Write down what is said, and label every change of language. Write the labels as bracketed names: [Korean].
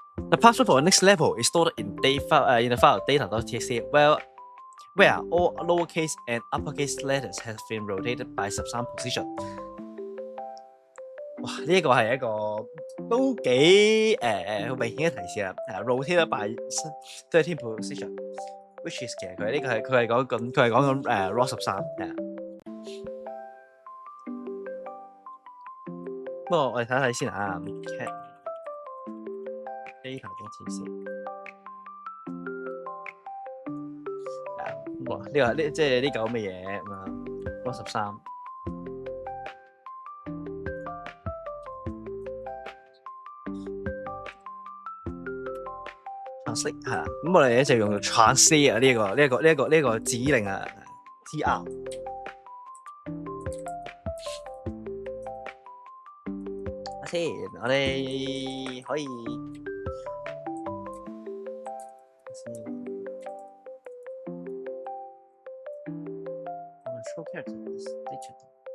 [English] The password for the next level is stored in the file data.txt, where all lowercase and uppercase letters have been rotated by 13 position。哇！ [Cantonese] 呢個係一個都幾明顯嘅提示啦。 [English] rotated by 13 position。Which is [Cantonese] 其實佢係講緊RAW 13係啊。不過我哋睇睇先啊。 data.txt 哇！即係呢嚿咁嘅嘢咁啊 RAW 13。 translate 係啦，咁我哋咧就用 translate 啊呢個指令啊 TR。先，我哋可以 [English] control characters digital。